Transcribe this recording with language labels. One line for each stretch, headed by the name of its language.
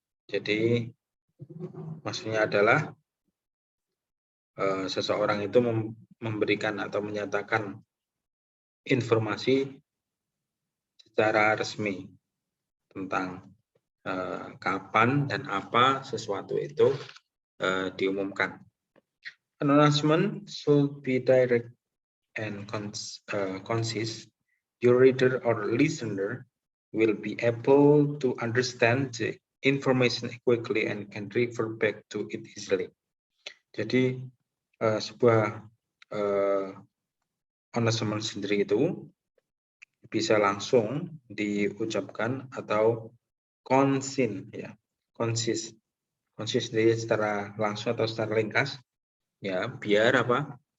Indonesian: Jadi maksudnya adalah seseorang itu memberikan atau menyatakan informasi secara resmi tentang kapan dan apa sesuatu itu diumumkan.
English: An announcement should be direct and concise. Your reader or listener will be able to understand the information quickly and can refer back to it easily.
Indonesian: Jadi sebuah announcement sendiri itu bisa langsung diucapkan atau konsis, ya, konsis sendiri secara langsung atau secara ringkas, ya, biar apa?